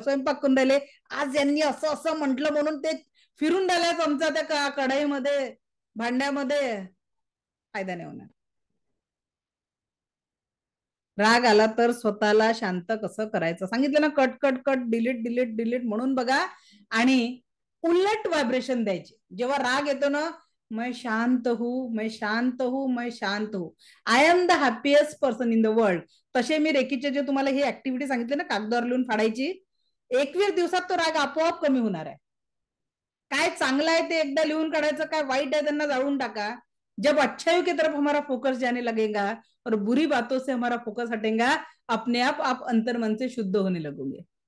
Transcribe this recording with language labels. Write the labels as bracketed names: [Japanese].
[Marathi] स्वयंपाक करून राहिले, आज यांनी असं असं म्हटलं म्हणून ते फिरून राहिल्या चमचा त्या कढईमध्ये भांड्यामध्ये, फायदा नाही होणार. राग आला तर स्वतःला शांत कसं करायचं सांगितलं ना, cut cut cut, delete delete delete म्हणून बघा, आणि उलट व्हायब्रेशन द्यायचे. जेव्हा राग येतो ना, [Hindi] मैं शांत हूं, मैं शांत हूं, मैं शांत हूं, [English] I am the happiest person in the world. [Marathi] तसे मी रेकीचे जे तुम्हाला ही ऍक्टिव्हिटी सांगितली ना, कागदावर लिहून फाडायची, 21 दिवसात तो राग आपोआप कमी होणार आहे. काय चांगलं आहे ते एकदा लिहून काढायचं, काय वाईट आहे त्यांना जाळून टाका. [Hindi] जब अच्छाइयों की तरफ हमारा फोकस जाने लगेगा और बुरी बातों से हमारा फोकस हटेगा, अपने आप अंतर मन से शुद्ध होने लगोगे.